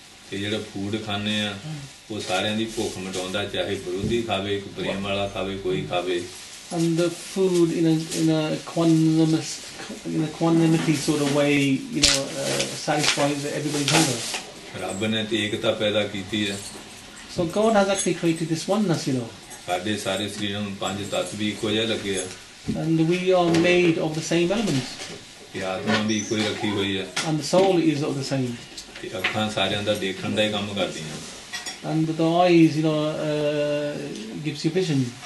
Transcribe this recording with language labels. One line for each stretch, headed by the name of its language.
Punjabi: ਤੇ ਜਿਹੜਾ ਫੂਡ ਖਾਂਦੇ ਆ ਉਹ ਸਾਰਿਆਂ ਦੀ ਭੁੱਖ ਮਿਟਾਉਂਦਾ ਚਾਹੇ ਵਿਰੋਧੀ ਖਾਵੇ ਕੋਈ ਪ੍ਰੇਮ ਵਾਲਾ ਖਾਵੇ ਕੋਈ ਖਾਵੇ
English: And the food in a quantumity sort of way, you know, satisfies everybody's hunger.
Punjabi: ਰੱਬ ਨੇ ਤੇ ਏਕਤਾ ਪੈਦਾ ਕੀਤੀ ਹੈ
English: So God has actually created this oneness, you know.
Punjabi: ਸਾਡੇ ਸਾਰੇ ਸਰੀਰਾਂ ਨੂੰ ਪੰਜ ਤੱਤ ਵੀ ਇੱਕੋ ਜਿਹੇ ਲੱਗੇ ਆ
English: And we are made of the same elements.
Punjabi: ਤੇ ਆਤਮਾ ਵੀ ਇੱਕੋ ਹੀ ਰੱਖੀ ਹੋਈ ਹੈ
English: And the soul is of the same.
Punjabi: ਤੇ ਅੱਖਾਂ ਸਾਰਿਆਂ ਦਾ ਦੇਖਣ ਦਾ ਹੀ ਕੰਮ ਕਰਦੀਆਂ
English: And the eyes, you know, gives you vision.